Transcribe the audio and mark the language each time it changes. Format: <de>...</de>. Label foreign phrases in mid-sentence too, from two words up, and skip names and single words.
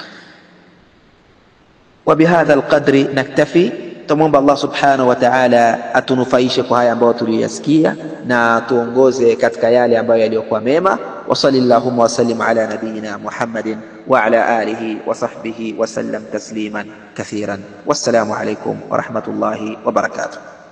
<ar>وبهذا القدر نكتفي.</ar> <sw>Tumomba Allah</sw> <ar>سبحانه وتعالى</ar> <sw>atunufaishe kwa haya ambayo tuliyasikia na tuongoze katika yale ambayo yaliyokuwa mema.</sw> <ar>وصلى الله وسلم على نبينا محمد وعلى آله وصحبه وسلم تسليما كثيرا. والسلام عليكم ورحمة الله وبركاته.</ar>